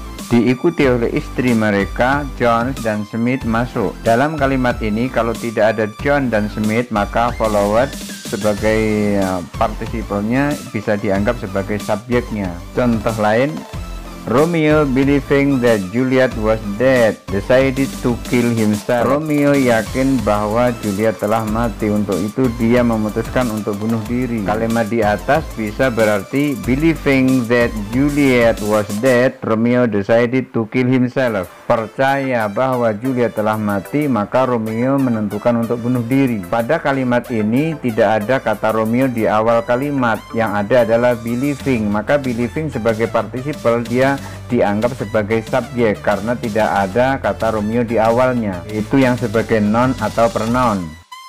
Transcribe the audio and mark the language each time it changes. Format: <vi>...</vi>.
<id>Diikuti oleh istri mereka, John dan Smith masuk. Dalam kalimat ini, kalau tidak ada John dan Smith, maka followed sebagai participle-nya bisa dianggap sebagai subjeknya. Contoh lain,</id> <en>Romeo believing that Juliet was dead decided to kill himself.</en> <id>Romeo yakin bahwa Juliet telah mati, untuk itu dia memutuskan untuk bunuh diri. Kalimat di atas bisa berarti</id> <en>believing that Juliet was dead, Romeo decided to kill himself.</en> <id>Percaya bahwa Juliet telah mati, maka Romeo menentukan untuk bunuh diri. Pada kalimat ini tidak ada kata Romeo di awal kalimat, yang ada adalah believing. Maka believing sebagai participle dia dianggap sebagai subjek karena tidak ada kata Romeo di awalnya, itu yang sebagai noun atau pronoun.</id>